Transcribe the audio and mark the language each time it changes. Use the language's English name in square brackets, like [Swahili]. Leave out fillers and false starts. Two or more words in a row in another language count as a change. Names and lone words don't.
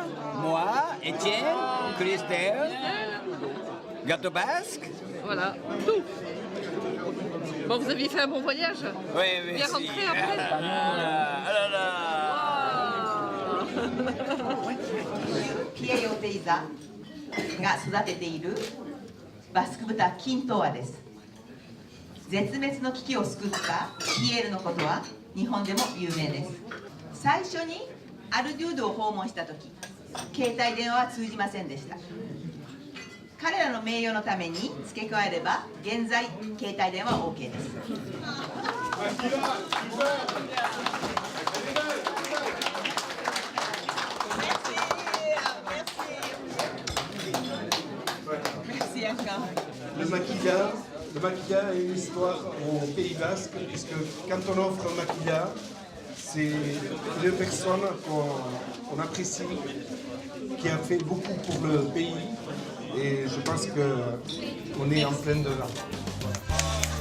[French] Moi, Étienne, Christelle. Gâteau basque. Voilà, tout. Bon, vous aviez fait un bon voyage? Oui, Bien si. rentré après? Ah là là. [Japanese] Pierre Oteiza が育てているバスク豚キントアです。絶滅の危機を救ったピエールのことは日本でも有名です。最初にアルデュードを訪問した時、携帯電話は通じませんでした。彼らの名誉のために付け加えれば現在携帯電話は OK です。 [French] Le maquilla a une histoire au Pays Basque, puisque quand on offre un maquilla, c'est une personne qu'on apprécie, qui a fait beaucoup pour le pays, et je pense qu'on est en plein dedans.